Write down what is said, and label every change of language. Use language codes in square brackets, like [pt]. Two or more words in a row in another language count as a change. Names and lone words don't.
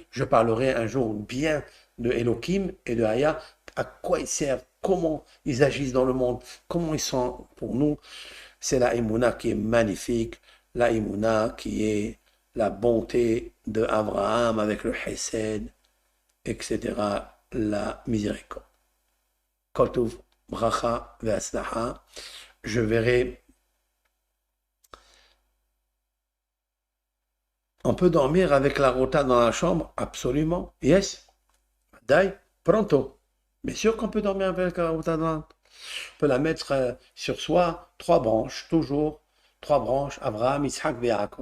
[fr] Je parlerai un jour bien de Elokim et de Haya, à quoi ils servent, comment ils agissent dans le monde, comment ils sont pour nous. C'est la Emouna qui est magnifique, la imuna qui est la bonté de Abraham avec le chesed, etc., la miséricorde. [he] כל טוב, ברכה והצלחה. [fr] Je verrai. On peut dormir avec la rota dans la chambre? Absolument. Yes. Dai, pronto. Bien sûr qu'on peut dormir avec la rota dans la... On peut la mettre sur soi, 3 branches, toujours 3 branches, Abraham, Yitzhak, Yaakov.